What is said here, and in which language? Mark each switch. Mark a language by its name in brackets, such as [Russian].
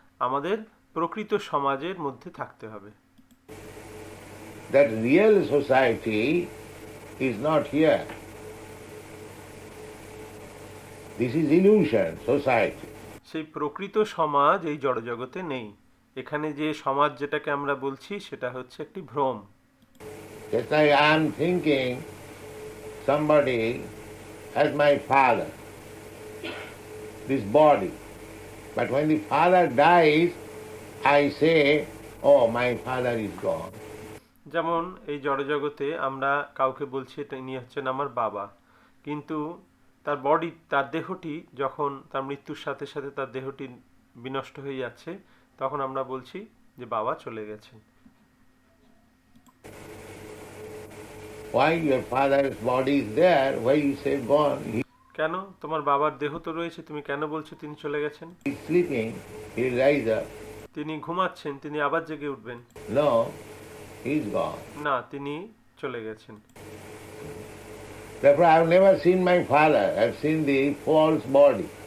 [Bangla] আমাদের প্রকৃত সমাজের মধ্যে থাকতে হবে। [English] That real society is not here. This is illusion, society. [Bangla] সেই প্রকৃত সমাজ এই জড়জগতে নেই। এখানে যে সমাজ যেটাকে আমরা বলছি সেটা হচ্ছে একটি ভ্রম। [English] Just like I am thinking somebody as my father, this body. But when the father dies, I say, oh, my father is gone. [Bangla] যেমন এই জড়জগতে আমরা কাউকে বলছি এটা ইনি হচ্ছেন আমার বাবা, কিন্তু তার বডি, তার দেহটি যখন তার মৃত্যুর সাথে সাথে তার দেহটি বিনষ্ট হয়ে যাচ্ছে, তখন আমরা বলছি যে বাবা চলে গেছেন। [English] Why your father's body is there? Why you say gone? [Bangla] কেন তোমার বাবার দেহ তো রয়েছে, তুমি কেন বলছো তিনি চলে গেছেন? [English] He is sleeping, he will rise up. [Bangla] তিনি ঘুমাচ্ছেন, তিনি আবার জেগে উঠবেন। [English] No, he is gone. [Bangla] না, তিনি চলে গেছেন। [English] Therefore I have never seen my father, I have seen the false body.